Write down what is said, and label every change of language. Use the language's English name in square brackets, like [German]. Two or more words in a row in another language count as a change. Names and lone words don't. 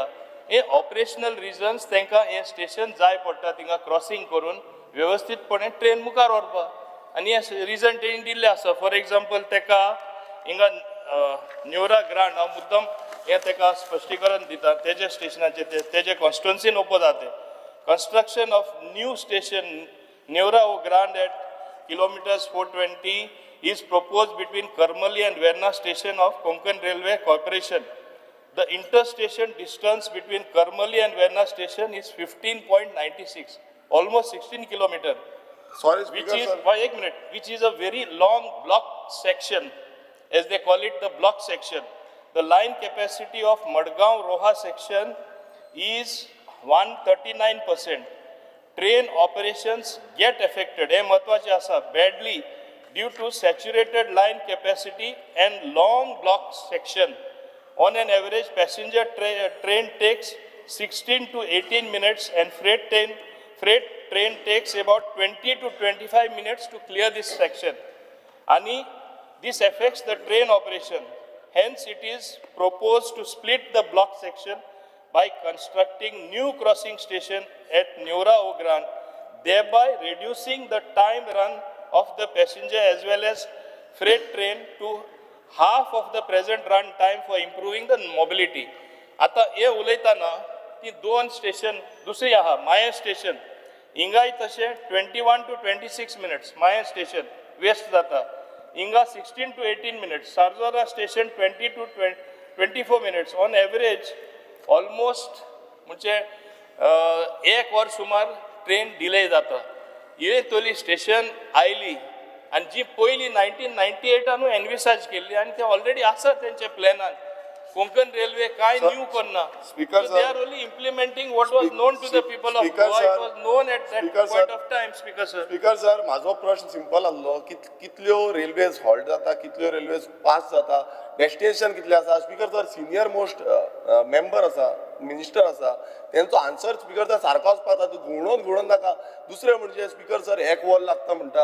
[Konkani] हे [English] operational reasons [Konkani] तांकां हें स्टेशन जाय पडटा थिंगा क्रॉसींग करून वेवस्थीतपणे ट्रेन मुखार व्हरपाक. आनी हे रिजन तेणी दिल्ले आसा. [English] for example [Konkani] ताका हिंगा न्यूरा ग्रांड हांव मुद्दम हें ताका स्पश्टीकरण दिता तेजे स्टेशनाचे तेजे कॉन्स्टिट्युएन्सीन ओपो जाता. [English] Construction of new station Neura Grande at kilometers 420 is proposed between Karmali and Verna station of Konkan Railway Corporation. The interstation distance between Karmali and Verna station is 15.96, almost 16 kilometers. Sorry, Which Speaker, is, sir. wait a minute, which is a very long block section, as they call it, the block section. The line capacity of Madgaon Roha section is 139%. Train operations get affected, [Konkani] हे महत्वाचे आसा, [English] badly due to saturated line capacity and long block section. On an average, passenger train takes 16 to 18 minutes and freight train takes about 20 to 25 minutes to clear this section. And this affects the train operation. Hence, it is proposed to split the block section by constructing new crossing station at Neura Grande, thereby reducing the time run of the passenger as well as freight train to half of the present run time for improving the mobility. [Konkani] आता हे उलयतना ती दोन स्टेशन दुसरी आहा माया स्टेशन हिंगाय तशें 21 to 26 minutes माया स्टेशन वेस्ट जाता. हिंगा 16 to 18 minutes. सार्जोरा स्टेशन 20 to 24 minutes. [English] On average, [Konkani] ऑलमोस्ट म्हणजे 1 वर सुमार ट्रेन डिले जाता. हे तोली स्टेशन आयली आनी जी पयली 1998 एनविसाज केल्ली आनी ते ऑलरेडी आसा तेंचे प्लॅनान. कोंकण रेल्वे काय न्यू करना. [English] Speaker, They are only implementing what was known to the people of Goa. It was known at that point of time, Speaker sir. Speaker sir, [Konkani] म्हाजो प्रश्न सिंपल आसलो की कितल्यो रेल्वेज हॉल्ट जाता, कितल्यो रेल्वेज पास जाता, डेस्टिनेशन कितले आसा. [English] Speaker sir, senior most member [Konkani] आसा, मिनिस्टर आसा, तेंचो आन्सर [English] Speaker sir [Konkani] सारको आसपाक जाता. तूं घुंवडोन नाका. दुसरें म्हणजे [English] Speaker sir [Konkani] 1 वर लागता म्हणटा.